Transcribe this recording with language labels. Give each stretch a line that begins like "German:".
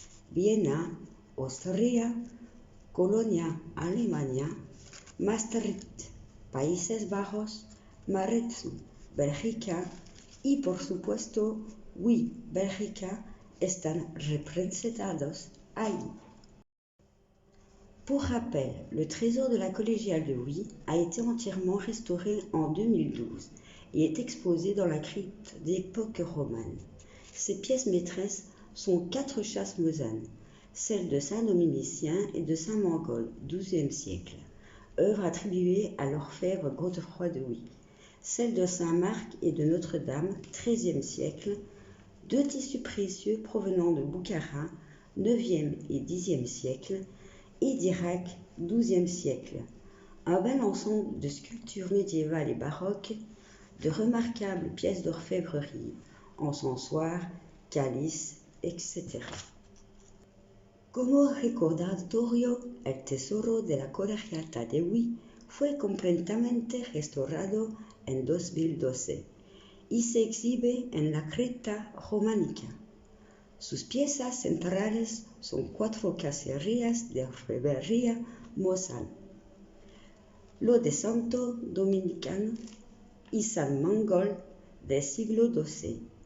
Spanish: Viena, Austria, Colonia, Alemania, Maastricht, Países Bajos, Marestou, Bélgica y por supuesto,
French: oui,
Spanish: Bélgica están representados ahí.
French: Pour rappel, le trésor de la collégiale de Huy a été entièrement restauré en 2012 et est exposé dans la crypte d'époque romane. Ses pièces maîtresses sont 4 chasses mosanes, celles de saint Dominicien et de saint Mangol, XIIe siècle, œuvre attribuée à l'orfèvre Godefroy de Huy, celle de saint Marc et de Notre-Dame, XIIIe siècle, 2 tissus précieux provenant de Boukhara, IXe et Xe siècle, et d'Irak, XIIe siècle. Un bel ensemble de sculptures médiévales et baroques, de remarquables pièces d'orfèvrerie, encensoirs, calices, etc.
Spanish: Como recordatorio, el tesoro de la colegiata de Huy fue completamente restaurado en 2012 y se exhibe en la cripta románica. Sus piezas centrales son 4 cacerías de orfebrería mosal, lo de Santo Dominicano y San Mangol del siglo XII,